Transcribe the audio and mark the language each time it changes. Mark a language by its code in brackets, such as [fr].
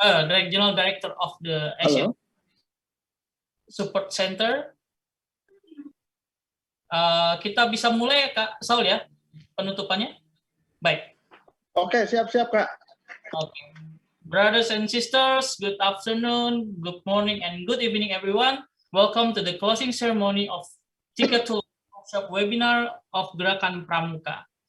[en] Regional Director of the Asian Support Center. [id] Kita bisa mulai Kak Saul ya penutupannya. Baik. Oke, siap-siap Kak. [en] Okay. Brothers and sisters, good afternoon, good morning, and good evening, everyone. Welcome to the closing ceremony of Ticket to Workshop webinar of Gerakan Pramuka.